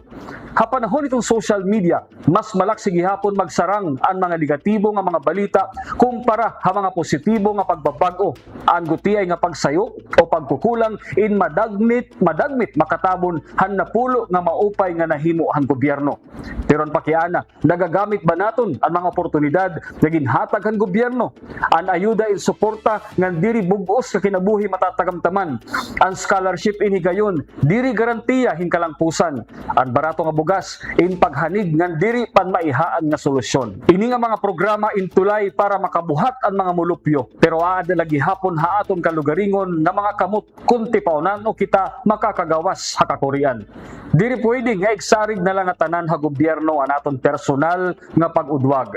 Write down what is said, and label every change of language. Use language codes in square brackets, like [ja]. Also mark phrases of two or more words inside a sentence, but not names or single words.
[war] Hapanahon itong social media, mas malaksi gihapon magsarang ang mga negatibo nga mga balita kumpara ha mga positibo nga pagbabago. Ang gutiay nga pagsayo o pagkukulang in madagmit makatabon han napulo nga maupay nga nahimo ang gobyerno. Pero ang pakiana, nagagamit ba naton ang mga oportunidad nga ginhatag ang gobyerno? Ang ayuda in suporta nga diri bugos sa kinabuhi matatagamtaman. Ang scholarship inigayon, diri garantiya hinkalangpusan. Ang barato nga bugas in paghanig nga diri panmaihaan nga solusyon. Ini nga mga programa intulay para makabuhat ang mga mulupyo. Pero aad lagi hapon ha aton kalugaringon nga mga kamot kunti paunan o kita makakagawas ha kakurian. Diri pwede nga igsarig na lang tanan ha gobyerno ang aton personal nga pag-udwag.